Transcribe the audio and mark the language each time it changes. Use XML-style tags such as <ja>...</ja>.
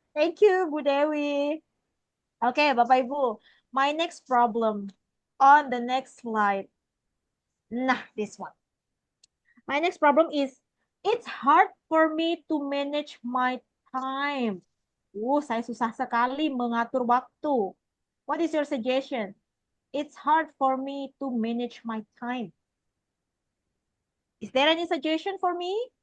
<en>Thank you, Bu Dewi. Okay, Bapak Ibu. My next problem on the next slide. Nah, this one. My next problem is, it's hard for me to manage my time.</en> <id>Saya susah sekali mengatur waktu.</id> <en>What is your suggestion? It's hard for me to manage my time. Is there any suggestion for me?</en>